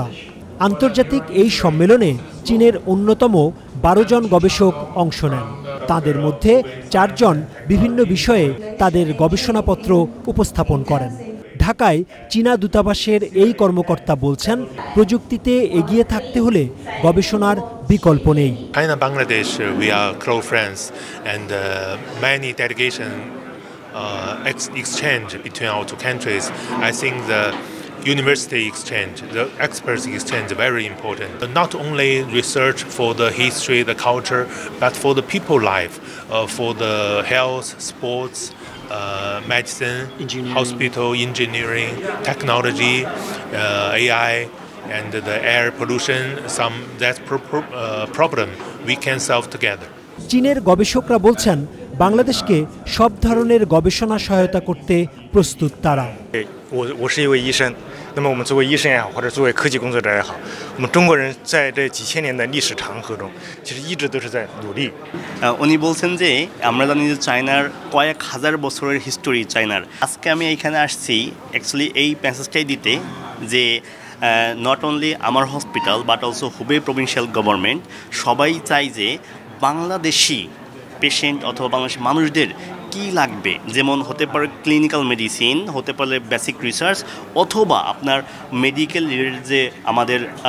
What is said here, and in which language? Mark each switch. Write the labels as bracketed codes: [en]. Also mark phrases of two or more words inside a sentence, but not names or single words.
[bn] আন্তর্জাতিক এই সম্মেলনে চীনের অন্যতম 12 জন গবেষক অংশ নেন। তাদের মধ্যে 4 জন বিভিন্ন বিষয়ে তাদের গবেষণাপত্র উপস্থাপন করেন। ঢাকায় চীনা দূতাবাসের এই কর্মকর্তা বলছেন, প্রযুক্তিতে এগিয়ে থাকতে হলে গবেষণার বিকল্প নেই। [en] China Bangladesh, we are close friends, and many delegation exchange between our two countries. I think the university exchange, the experts exchange, very important. Not only research for the history, the culture, but for the people life, for the health, sports, medicine, hospital, engineering, technology, AI, and the air pollution. That problem we can solve together. [bn] চীনের গবেষকরা বলছেন, বাংলাদেশকে সব ধরনের গবেষণা সহায়তা করতে প্রস্তুত তারা। [zh] 我是一位医生，那么我们作为医生也好，或者作为科技工作者也好，我们中国人在这几千年的历史长河中，其实一直都是在努力。 [bn] উনি বলছেন যে আমরা জানি যে চায়নার কয়েক হাজার বছরের হিস্টোরি চায়নার। আজকে আমি এখানে আসছি অ্যাকচুয়ালি এই মেসেজটাই দিতে যে [en] not only [bn] আমার [en] hospital but also Hubei provincial government [bn] সবাই চায় যে বাংলাদেশি পেশেন্ট অথবা বাংলাদেশি মানুষদের কি লাগবে, যেমন হতে পারে [en] clinical medicine, [bn] হতে পারে [en] basic research, [bn] অথবা আপনার [en] medical related [bn] যে আমাদের